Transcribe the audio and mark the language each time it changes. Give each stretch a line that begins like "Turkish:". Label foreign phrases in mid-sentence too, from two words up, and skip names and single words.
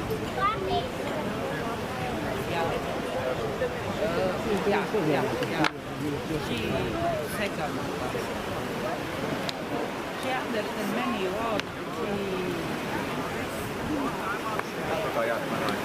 Estonian: Ja. Ja. Ja.
English: second. Yeah, the menu of
Estonian: Väga hea, et ma näen.